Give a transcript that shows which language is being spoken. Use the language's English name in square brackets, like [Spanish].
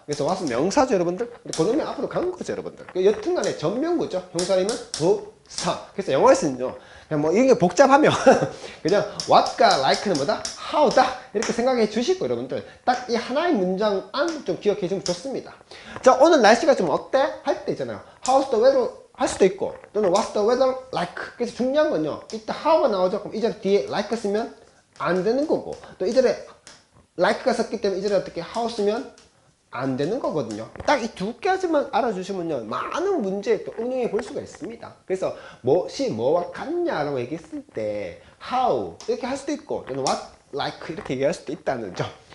[Korean] 그래서 what은 명사죠, 여러분들. 그러면 앞으로 간 거죠, 여러분들. 여튼간에 전명구죠. 형사님은 부사. 그래서 영어에서는요, 그냥 이게 복잡하면 그냥 what과 like는 뭐다? how다. 이렇게 생각해 주시고, 여러분들 딱 이 하나의 문장 안 좀 기억해 주면 좋습니다. 자, 오늘 날씨가 좀 어때? 할 때 있잖아요. [English] how's the weather [Korean] 할 수도 있고, 또는 [English] what's the weather like. [Korean] 그래서 중요한 건요, 이따 how가 나오죠. 그럼 이 자리 뒤에 like 쓰면 안 되는 거고, 또 이 자리에 like가 썼기 때문에 이 자리에 어떻게 how 쓰면 안 되는 거거든요. 딱 이 두 가지만 알아주시면요, 많은 문제에 또 응용해 볼 수가 있습니다. 그래서 무엇이 뭐와 같냐라고 얘기했을 때 how 이렇게 할 수도 있고, 또는 what like 이렇게 얘기할 수도 있다는 점.